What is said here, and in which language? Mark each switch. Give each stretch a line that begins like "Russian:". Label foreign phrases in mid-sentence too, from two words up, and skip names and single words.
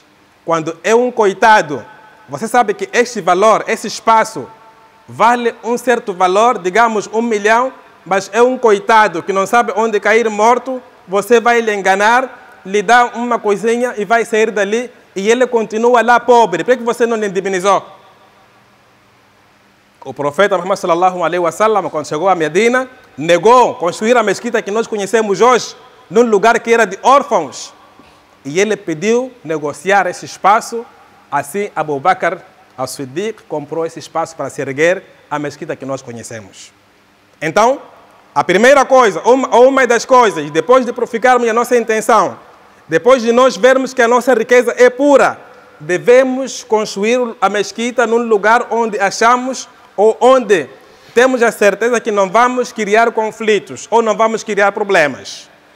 Portuguese: Quando é um coitado, você sabe que este valor, esse espaço, vale um certo valor, digamos 1 milhão, mas é um coitado que não sabe onde cair morto, você vai lhe enganar, lhe dá uma coisinha e vai sair dali e ele continua lá pobre. Por que você não lhe indemnizou? O profeta Muhammad
Arabic: صلى الله عليه وسلم,
Portuguese: quando chegou a Medina, negou construir a mesquita que nós conhecemos hoje, num lugar que era de órfãos. E ele pediu negociar esse espaço. Assim, Abu Bakr as-Siddiq comprou esse espaço para se erguer a mesquita que nós conhecemos. Então, a primeira coisa, ou uma das coisas, depois de purificarmos a nossa intenção, depois de nós vermos que a nossa riqueza é pura, devemos construir a mesquita num lugar onde achamos ou onde temos a certeza que não vamos criar conflitos ou não vamos criar problemas.